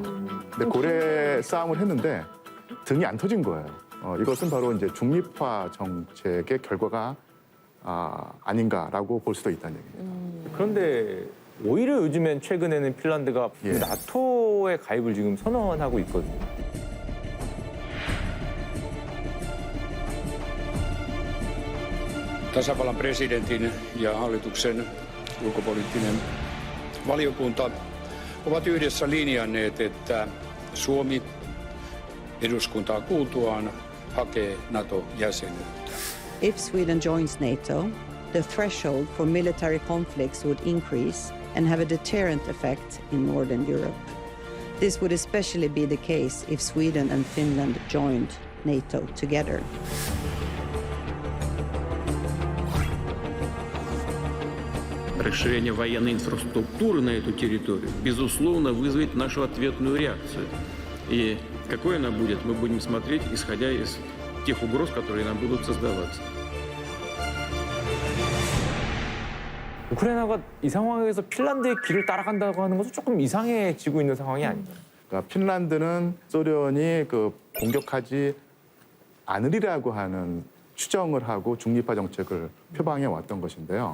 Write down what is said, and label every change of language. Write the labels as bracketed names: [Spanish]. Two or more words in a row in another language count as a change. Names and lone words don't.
[Korean] 근데 고래 싸움을 했는데 등이 안 터진 거예요. 이것은 바로 이제 중립화 정책의 결과가 아닌가라고 볼 수도 있다는 얘기입니다. 그런데 오히려 요즘엔 최근에는 핀란드가 예. 나토에 가입을 지금 선언하고 있거든요. [Finnish] Tasavallan presidentin ja hallituksen ulkopoliittinen valiokunta ovat yhdessä linjanneet, että Suomi eduskuntaa kuultuaan hakee NATO-jäsenyyttä. [English] If Sweden joins NATO, the threshold for military conflicts would increase and have a deterrent effect in Northern Europe. This would especially be the case if Sweden and Finland joined NATO together. [Russian] Расширение военной инфраструктуры на эту территорию, безусловно, вызовет нашу ответную реакцию. И какой она будет, мы будем смотреть, исходя из тех угроз, которые нам будут создаваться. [Korean] 우크라이나가 이 상황에서 핀란드의 길을 따라간다고 하는 것은 조금 이상해지고 있는 상황이 아닌가요? 그러니까 핀란드는 소련이 그 공격하지 않으리라고 하는 추정을 하고 중립화 정책을 표방해 왔던 것인데요.